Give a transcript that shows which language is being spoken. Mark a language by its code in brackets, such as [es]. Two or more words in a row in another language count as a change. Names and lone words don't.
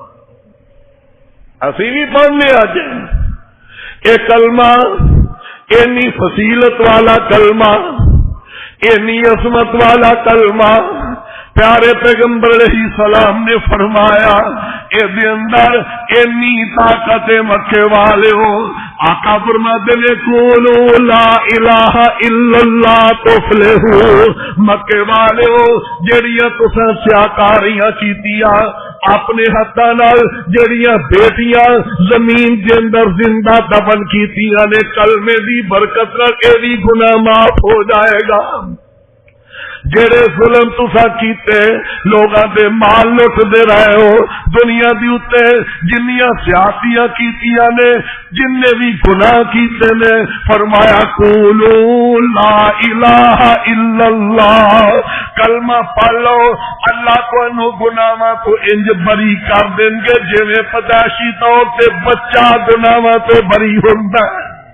[pa] اسی بھی پڑھنے آج یہ کلمہ اینی فضیلت والا کلمہ، اینی عظمت والا کلمہ پیارے پیغمبر [ar] علیہ السلام [pa] نے فرمایا اے دے اندر اینی طاقت مکے والے ہو۔ آقا فرماتے ہیں [ar] قولوا لا الہ الا اللہ تفلحوا، [pa] مکے والے ہو جڑیاں تساں سیاکاریاں کیتیاں اپنے ہاتھاں نال، جڑیاں بیٹیاں زمین دے اندر زندہ دفن کیتیاں نے، کلمے دی برکت نال اے دی گناہ معاف ہو جائے گا۔ جڑے ظلم تسا کیتے لوگاں دے مال لٹ دے رہے ہو، دنیا دی اتے جنیاں سیاسیاں کیتیاں نے، جن نے بھی گناہ کیتے نے، فرمایا [ar] قولوا لا الہ الا اللہ، [pa] کلمہ پڑھ لو، اللہ کو انہوں گناہاں کو انج بری کر دیں گے جویں پیدائشی طور تے بچہ گناہاں تو بری ہوندا ہے۔